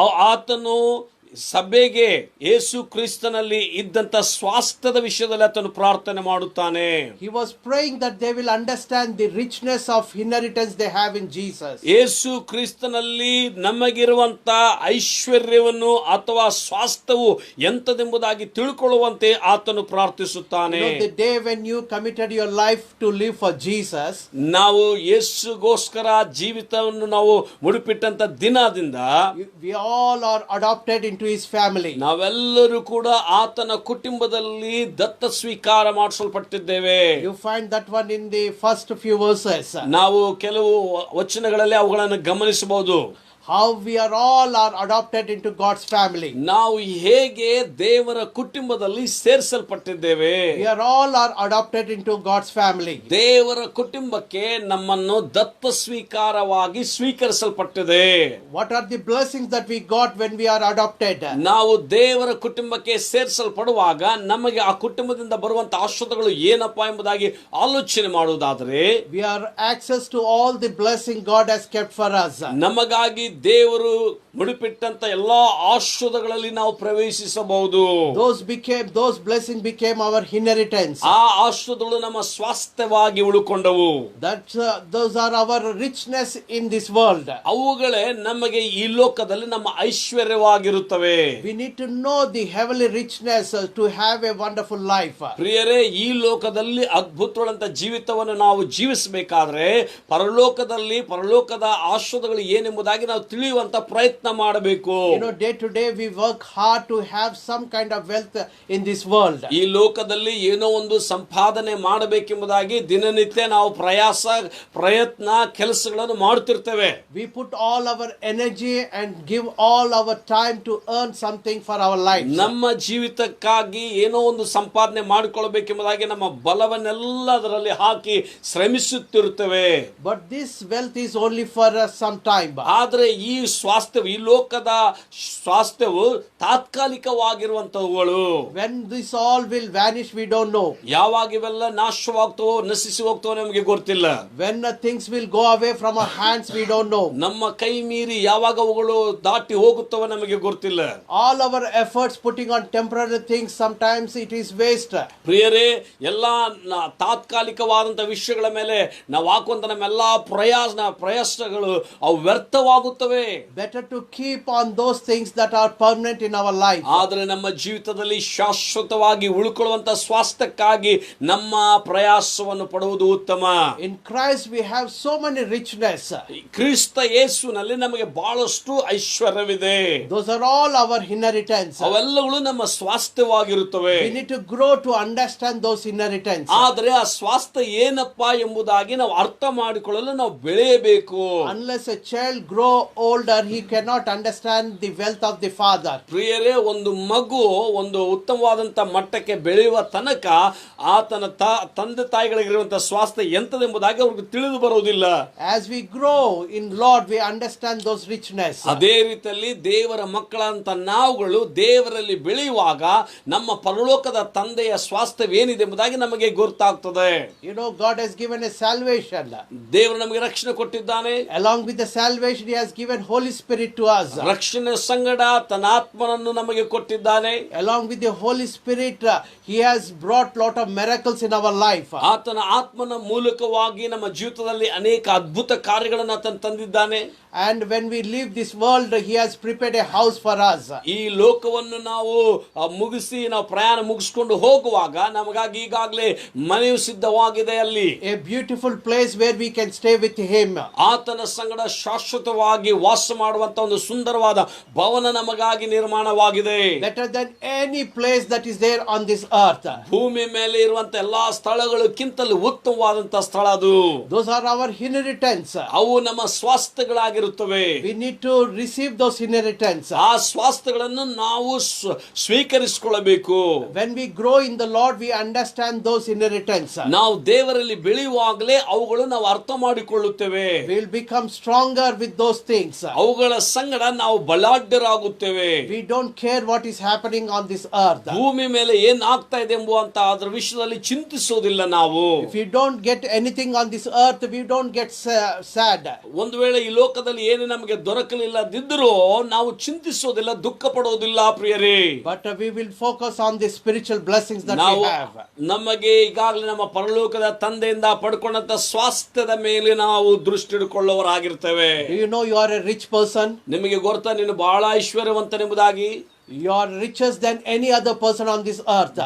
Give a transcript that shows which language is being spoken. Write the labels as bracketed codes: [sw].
[kn] ಆತನು ಸಭೆಗೆ ಯೇಸು ಕ್ರಿಸ್ತನಲ್ಲಿ ಇದ್ದಂತ ಸ್ವಾಸ್ಥ್ಯದ ವಿಷಯದಲ್ಲಿ ಆತನು ಪ್ರಾರ್ಥನೆ ಮಾಡುತ್ತಾನೆ. [en] He was praying that they will understand the richness of inheritance they have in Jesus. [kn] ಯೇಸು ಕ್ರಿಸ್ತನಲ್ಲಿ ನಮಗಿರುವಂತ ಐಶ್ವರ್ಯವನ್ನು ಅಥವಾ ಸ್ವಾಸ್ಥ್ಯವು ಎಂತದೆಂಬುದಾಗಿ ತಿಳ್ಕೊಳ್ಳುವಂತೆ ಆತನು ಪ್ರಾರ್ಥಿಸುತ್ತಾನೆ. [en] The day when you committed your life to live for Jesus, [kn] ನಾವು ಯೇಸುಗೋಸ್ಕರ ಜೀವಿತವನ್ನು ನಾವು ಮುಡಿಪಿಟ್ಟಂತ ದಿನದಿಂದ [en] we all are adopted into his family. [kn] ನಾವೆಲ್ಲರೂ ಕೂಡ ಆತನ ಕುಟುಂಬದಲ್ಲಿ ದತ್ತ ಸ್ವೀಕಾರ ಮಾಡಿಸಲ್ಪಟ್ಟಿದ್ದೇವೆ. [en] You find that one in the first few verses. [kn] ನಾವು ಕೆಲವು ವಚನಗಳಲ್ಲಿ ಅವುಗಳನ್ನು ಗಮನಿಸಬಹುದು. [en] How we are adopted into God's family. [kn] ನಾವು ಹೇಗೆ ದೇವರ ಕುಟುಂಬದಲ್ಲಿ ಸೇರಿಸಲ್ಪಟ್ಟಿದ್ದೇವೆ. [en] We are adopted into God's family. [kn] ದೇವರ ಕುಟುಂಬಕ್ಕೆ ನಮ್ಮನ್ನು ದತ್ತ ಸ್ವೀಕಾರವಾಗಿ ಸ್ವೀಕರಿಸಲ್ಪಟ್ಟಿದೆ. [en] What are the blessings that we got when we are adopted? [kn] ನಾವು ದೇವರ ಕುಟುಂಬಕ್ಕೆ ಸೇರಿಸಲ್ಪಡುವಾಗ ನಮಗೆ ಆ ಕುಟುಂಬದಿಂದ ಬರುವಂತ ಆಶೀರ್ವಾದಗಳು ಏನಪ್ಪಾ ಎಂಬುದಾಗಿ ಆಲೋಚನೆ ಮಾಡುವುದಾದರೆ, [en] we are access to all the blessing God has kept for us. [kn] ನಮಗಾಗಿ ದೇವರು ಮುಡಿಪಿಟ್ಟಂತ ಎಲ್ಲಾ ಆಶೀರ್ವಾದಗಳಲ್ಲಿ ನಾವು ಪ್ರವೇಶಿಸಬಹುದು. [en] Those blessings became our inheritance. [kn] ಆ ಆಶೀರ್ವಾದಗಳು ನಮ್ಮ ಸ್ವಾಸ್ಥ್ಯವಾಗಿ ಉಳಿಕೊಂಡವು. [en] Those are our richness in this world. [kn] ಅವುಗಳೇ ನಮಗೆ ಈ ಲೋಕದಲ್ಲಿ ನಮ್ಮ ಐಶ್ವರ್ಯವಾಗಿರುತ್ತವೆ. [en] We need to know the heavenly richness to have a wonderful life. [kn] ಪ್ರಿಯರೇ, ಈ ಲೋಕದಲ್ಲಿ ಅದ್ಭುತವಾದಂತ ಜೀವಿತವನ್ನು ನಾವು ಜೀವಿಸಬೇಕಾದ್ರೆ ಪರಲೋಕದ ಆಶೀರ್ವಾದಗಳು ಏನೆಂಬುದಾಗಿ ನಾವು ತಿಳಿಯುವಂತ ಪ್ರಯತ್ನ ಮಾಡಬೇಕು. [en] Day to day we work hard to have some kind of wealth in this world. [kn] ಈ ಲೋಕದಲ್ಲಿ ಏನೋ ಒಂದು ಸಂಪಾದನೆ ಮಾಡಬೇಕೆಂಬುದಾಗಿ ದಿನನಿತ್ಯ ನಾವು ಪ್ರಯತ್ನ ಕೆಲಸಗಳನ್ನು ಮಾಡುತ್ತಿರ್ತೇವೆ. [en] We put all our energy and give all our time to earn something for our life. [kn] ನಮ್ಮ ಜೀವಿತಕ್ಕಾಗಿ ಏನೋ ಒಂದು ಸಂಪಾದನೆ ಮಾಡಿಕೊಳ್ಳಬೇಕೆಂಬುದಾಗಿ ನಮ್ಮ ಬಲವನ್ನೆಲ್ಲ ಅದರಲ್ಲಿ ಹಾಕಿ ಶ್ರಮಿಸುತ್ತಿರುತ್ತೇವೆ. [en] But this wealth is only for some time. [kn] ಆದ್ರೆ ಈ ಸ್ವಾಸ್ಥ್ಯವು, ಈ ಲೋಕದ ಸ್ವಾಸ್ಥ್ಯವು ತಾತ್ಕಾಲಿಕವಾಗಿರುವಂತವುಗಳು. [en] When this all will vanish we don't know. [kn] ಯಾವಾಗ ಇವೆಲ್ಲ ನಾಶವಾಗ್ತವೋ ನಶಿಸಿ ಹೋಗ್ತವೋ ನಮಗೆ ಗೊತ್ತಿಲ್ಲ. [en] When things will go away from our hands we don't know. [kn] ನಮ್ಮ ಕೈ ಮೀರಿ ಯಾವಾಗ ಅವುಗಳು ದಾಟಿ ಹೋಗುತ್ತವೋ ನಮಗೆ ಗೊತ್ತಿಲ್ಲ. [en] All our efforts putting on temporary things, sometimes it is waste. [kn] ಪ್ರಿಯರೇ, ಎಲ್ಲಾ ತಾತ್ಕಾಲಿಕವಾದಂತ ವಿಷಯಗಳ ಮೇಲೆ ನಾವು ಹಾಕುವಂತ ನಮ್ಮೆಲ್ಲಾ ಪ್ರಯಾಸಗಳು ಅವು ವ್ಯರ್ಥವಾಗುತ್ತವೆ ಆಗುತ್ತವೆ. [en] Better to keep on those things that are permanent in our life. [kn] ಆದರೆ ನಮ್ಮ ಜೀವಿತದಲ್ಲಿ ಶಾಶ್ವತವಾಗಿ ಉಳ್ಕೊಳ್ಳುವಂತ ಸ್ವಾಸ್ಥ್ಯಕ್ಕಾಗಿ ನಮ್ಮ ಪ್ರಯಾಸವನ್ನು ಪಡುವುದು ಉತ್ತಮ. [en] In Christ we have so many richness. [kn] ಕ್ರಿಸ್ತ ಯೇಸುವಿನಲ್ಲಿ ನಮಗೆ ಬಹಳಷ್ಟು ಐಶ್ವರ್ಯವಿದೆ. [en] Those are all our inheritance. [kn] ಅವೆಲ್ಲಗಳು ನಮ್ಮ ಸ್ವಾಸ್ಥ್ಯವಾಗಿರುತ್ತವೆ. [en] We need to grow to understand those inheritance. [kn] ಆದರೆ ಆ ಸ್ವಾಸ್ಥ್ಯ ಏನಪ್ಪಾ ಎಂಬುದಾಗಿ ನಾವು ಅರ್ಥ ಮಾಡಿಕೊಳ್ಳಲು ನಾವು ಬೆಳೆಯಬೇಕು. [en] Unless a child grow older, he cannot understand the wealth of the father. [kn] ಪ್ರಿಯರೇ, ಒಂದು ಮಗು ಒಂದು ಉತ್ತಮವಾದಂತ ಮಟ್ಟಕ್ಕೆ ಬೆಳೆಯುವ ತನಕ ಆತನ ತಂದೆ ತಾಯಿಗಳಿಗಿರುವಂತಹ ಸ್ವಾಸ್ಥ್ಯ ಎಂತದೆಂಬುದಾಗಿ ಅವ್ರಿಗೆ ತಿಳಿದು ಬರುವುದಿಲ್ಲ. [en] As we grow in Lord, we understand those richness. [kn] ಅದೇ ರೀತಿಯಲ್ಲಿ ದೇವರ ಮಕ್ಕಳಂತ ನಾವುಗಳು ದೇವರಲ್ಲಿ ಬೆಳೆಯುವಾಗ ನಮ್ಮ ಪರಲೋಕದ ತಂದೆಯ ಸ್ವಾಸ್ಥ್ಯವೇನಿದೆ ಎಂಬುದಾಗಿ ನಮಗೆ ಗೊತ್ತಾಗ್ತದೆ. [en] You know, God has given a salvation. [kn] ದೇವರು ನಮಗೆ ರಕ್ಷಣೆ ಕೊಟ್ಟಿದ್ದಾನೆ. [en] Along with the salvation, He has given Holy Spirit to us. [kn] ರಕ್ಷಣೆ ಸಂಗಡ ತನ್ನ ಆತ್ಮನನ್ನು ನಮಗೆ ಕೊಟ್ಟಿದ್ದಾನೆ. [en] Along with the Holy Spirit, He has brought lot of miracles in our life. [kn] ಆತನ ಆತ್ಮನ ಮೂಲಕವಾಗಿ ನಮ್ಮ ಜೀವಿತದಲ್ಲಿ ಅನೇಕ ಅದ್ಭುತ ಕಾರ್ಯಗಳನ್ನು ಆತನು ತಂದಿದ್ದಾನೆ. [en] And when we leave this world, He has prepared a house for us. [kn] ಈ ಲೋಕವನ್ನು ನಾವು ಮುಗಿಸಿ ನಾವು ಪ್ರಯಾಣ ಮುಗಿಸ್ಕೊಂಡು ಹೋಗುವಾಗ ನಮಗಾಗಿ ಈಗಾಗಲೇ ಮನೆಯು ಸಿದ್ಧವಾಗಿದೆ. ಅಲ್ಲಿ [en] A beautiful place where we can stay with Him. [kn] ಆತನ ಸಂಗಡ ಶಾಶ್ವತವಾಗಿ ವಾಸ ಮಾಡುವಂತ ಒಂದು ಸುಂದರವಾದ ಭವನ ನಮಗಾಗಿ ನಿರ್ಮಾಣವಾಗಿದೆ. [en] Better than any place that is there on this earth. [kn] ಭೂಮಿ ಮೇಲೆ ಇರುವಂತ ಎಲ್ಲಾ ಸ್ಥಳಗಳಕ್ಕಿಂತಲೂ ಉತ್ತಮವಾದಂತ ಸ್ಥಳ ಅದು. [en] Those are our inheritance. [kn] ಅವು ನಮ್ಮ ಸ್ವಾಸ್ಥ್ಯಗಳಾಗಿರುತ್ತವೆ. [en] We need to receive those inheritance. [kn] ಆ ಸ್ವಾಸ್ಥ್ಯಗಳನ್ನು ನಾವು ಸ್ವೀಕರಿಸಿಕೊಳ್ಳಬೇಕು. [en] When we grow in the Lord, we understand those inheritance. [kn] ನಾವು ದೇವರಲ್ಲಿ ಬೆಳೆಯುವಾಗಲೇ ಅವುಗಳು ನಾವು ಅರ್ಥ ಮಾಡಿಕೊಳ್ಳುತ್ತೇವೆ. [en] We will become stronger with those things. [kn] ಅವುಗಳ ಸಂಗಡ ನಾವು ಬಲಾಢ್ಯರಾಗುತ್ತೇವೆ. [en] We don't care what is happening on this earth. [kn] ಭೂಮಿ ಮೇಲೆ ಏನ್ ಆಗ್ತಾ ಇದೆ ಎಂಬುವಂತ ಅದರ ವಿಷಯದಲ್ಲಿ ಚಿಂತಿಸೋದಿಲ್ಲ ನಾವು. [en] If we don't get anything on this earth, we don't get sad. [kn] ಒಂದು ವೇಳೆ ಈ ಲೋಕದಲ್ಲಿ ಏನು ನಮಗೆ ದೊರಕಲಿಲ್ಲದಿದ್ದರೂ ನಾವು ಚಿಂತಿಸೋದಿಲ್ಲ, ದುಃಖ ಪಡೋದಿಲ್ಲ ಪ್ರಿಯರೇ. [en] But we will focus on the spiritual blessings that [kn] ನಾವು [en] we have. [kn] ನಮಗೆ ಈಗಾಗಲೇ ನಮ್ಮ ಪರಲೋಕದ ತಂದೆಯಿಂದ ಪಡ್ಕೊಂಡಂತ ಸ್ವಾಸ್ಥ್ಯದ ಮೇಲೆ ನಾವು ದೃಷ್ಟಿ ಇಟ್ಟುಕೊಳ್ಳುವವರಾಗಿರ್ತೇವೆ. [en] Do you know you are a rich person? [kn] ನಿಮಗೆ ಗೊತ್ತಾ ನೀನು ಬಹಳ ಐಶ್ವರ್ಯವಂತನೆಂಬುದಾಗಿ? [en] You are richer than any other person on this earth.